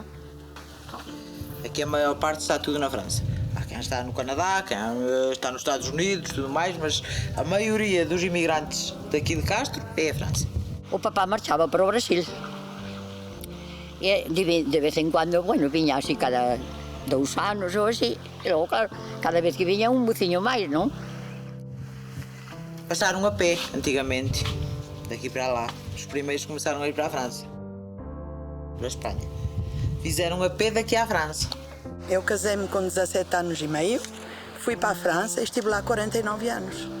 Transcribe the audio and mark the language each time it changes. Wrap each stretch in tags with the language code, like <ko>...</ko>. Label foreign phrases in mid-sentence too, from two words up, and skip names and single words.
<pt>Aqui a maior parte está tudo na França. Há quem está no Canadá, quem está nos Estados Unidos, tudo mais, mas a maioria dos imigrantes daqui de Castro é a França.</pt> <gl>O papá marchaba para o Brasil. E de vez em quando, bueno, vinha así cada 2 anos ou así, e logo, claro, cada vez que vinha un buciño máis, non?</gl> <pt>Passaram a pé, antigamente, daqui para lá. Os primeiros começaram a ir para a França, para a Espanha. Fizeram a pé daqui à França. Eu casei-me com 17 anos e meio, fui para a França e estive lá 49 anos.</pt>